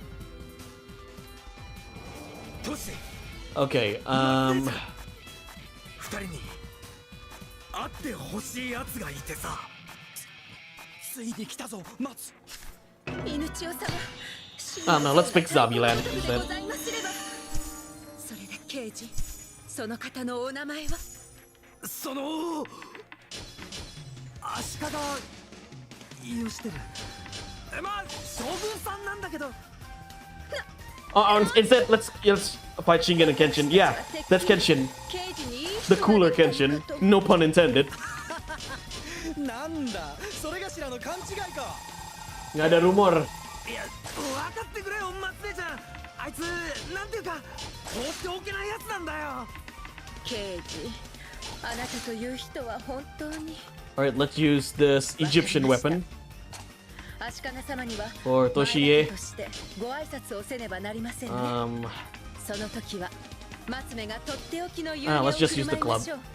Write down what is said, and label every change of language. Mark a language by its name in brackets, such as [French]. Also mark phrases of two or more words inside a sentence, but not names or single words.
[English] Okay, no, let's pick Zombieland instead. [Japanese] その足利義輝。まあ将軍さんなんだけど。 [English] Instead, let's fight Shingen and Kenshin. Yeah, that's Kenshin. The cooler Kenshin. No pun intended. [Japanese] なんだ、それがしらの勘違いか。 [Indonesian] Nggak ada rumor. [Japanese] いや、分かってくれよ、松江ちゃん。あいつなんていうか、放っておけないやつなんだよ。 [English] Alright, let's use this Egyptian weapon for Toshie. Let's just use the club.